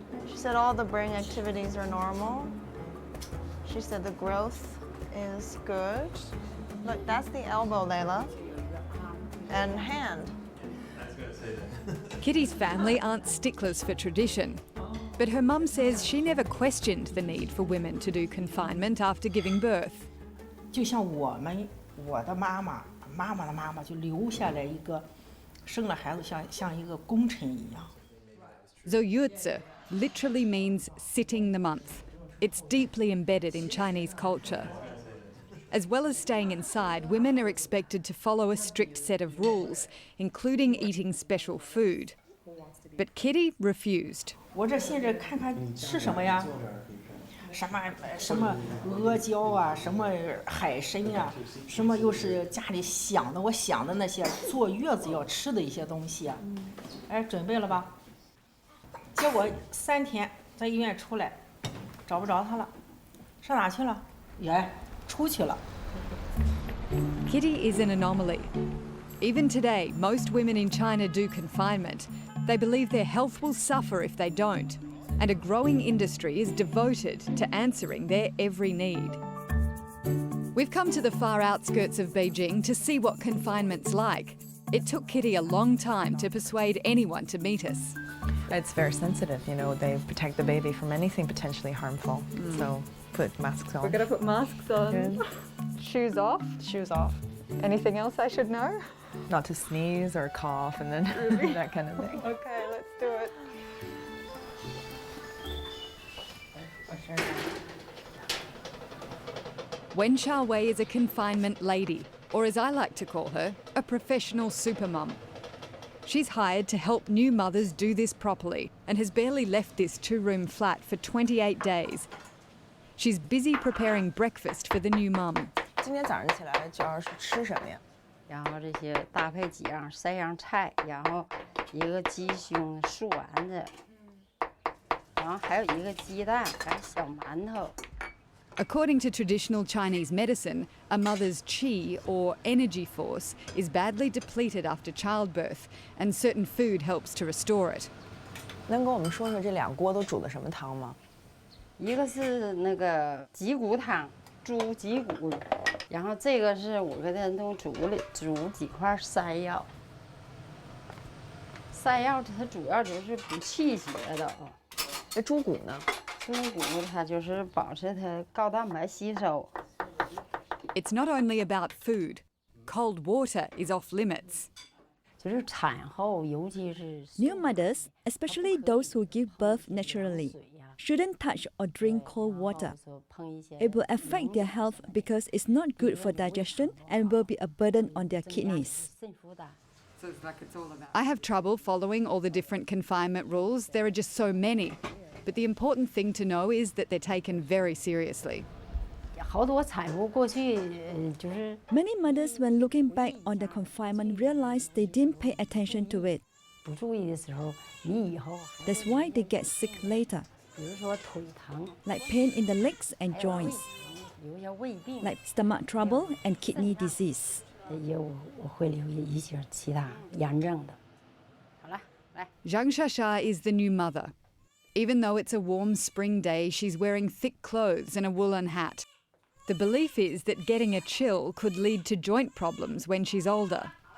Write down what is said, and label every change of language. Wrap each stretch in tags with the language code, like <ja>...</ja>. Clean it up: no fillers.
<en>She said all the brain activities are normal. She said the growth is good. Look, that's the elbow, Layla. And hand. Kitty's family aren't sticklers for tradition, but her mum says she never questioned the need for women to do confinement after giving birth.</en> <zh>就像我的妈妈的妈妈就留下来一个生了孩子像一个功臣一样。</zh> <en>Zuoyuezi literally means sitting the month. It's deeply embedded in Chinese culture. As well as staying inside, women are expected to follow a strict set of rules, including eating special food. But Kitty refused.</en> <zh>我这现在看看吃什么呀？什么阿胶啊，什么海参啊，什么又是家里我想的那些坐月子要吃的一些东西啊。哎，准备了吧？结果3天在医院出来，找不着他了，上哪去了？也出去了。</zh> <en>Kitty is an anomaly. Even today, most women in China do confinement. They believe their health will suffer if they don't. And a growing industry is devoted to answering their every need. We've come to the far outskirts of Beijing to see what confinement's like. It took Kitty a long time to persuade anyone to meet us. It's very sensitive, you know, they protect the baby from anything potentially harmful. So put masks on. We're going to put masks on. Good. Shoes off. Shoes off. Anything else I should know? Not to sneeze or cough and then that kind of thing. Okay, let's do it. Wen Xiaowei is a confinement lady, or as I like to call her, a professional supermum. She's hired to help new mothers do this properly and has barely left this two-room flat for 28 days. She's busy preparing breakfast for the new mum.</en> <zh>今天早上起来就要是吃什么呀？然后这些搭配几样3样菜，然后一个鸡胸素丸子，然后还有一个鸡蛋，还有小馒头。</zh> <en>According to traditional Chinese medicine, a mother's qi, or energy force, is badly depleted after childbirth, and certain food helps to restore it.</en> <zh>能跟我们说说这2锅都煮的什么汤吗？一个是那个脊骨汤，猪脊骨，然后这个是我给它都煮几块山药。山药它主要就是补气血的啊。那猪骨呢？猪骨它就是保持它高蛋白吸收。</zh> <en>It's not only about food. Cold water is off limits.</en> <zh>就是产后，尤其是</zh> <en>New mothers, especially those who give birth naturally, shouldn't touch or drink cold water. It will affect their health because it's not good for digestion and will be a burden on their kidneys. I have trouble following all the different confinement rules. There are just so many. But the important thing to know is that they're taken very seriously.</en> <zh>好多产妇过去就是</zh> <en>Many mothers, when looking back on the confinement, realize they didn't pay attention to it.</en> <zh>不注意的时候，你以后</zh> <en>That's why they get sick later,</en> <zh>比如说腿疼，</zh> <en>like pain in the legs and joints,</en> <zh>留下胃病，</zh> <en>like stomach trouble and kidney disease.</en> <zh>也会留下一些其他炎症的。好了，来。</zh> <en>Zhang Shasha is the new mother. Even though it's a warm spring day, she's wearing thick clothes and a woolen hat. The belief is that getting a chill could lead to joint problems when she's older.</en>